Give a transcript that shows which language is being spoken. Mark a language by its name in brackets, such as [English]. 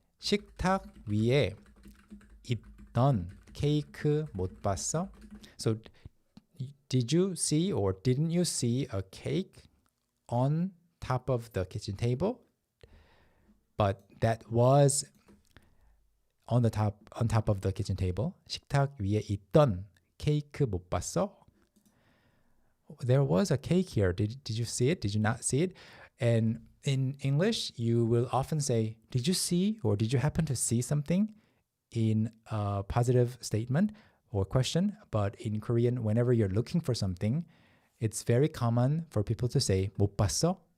[Korean] 식탁 위에 있던 케이크 못 봤어? [English] So, did you see or didn't you see a cake on top of the kitchen table? But that was on top of the kitchen table. [Korean] 식탁 위에 있던 케이크 못 봤어? [English] There was a cake here. Did you see it? Did you not see it? And in English, you will often say, did you see or did you happen to see something in a positive statement or question? But in Korean, whenever you're looking for something, it's very common for people to say, [Korean] 못 봤어?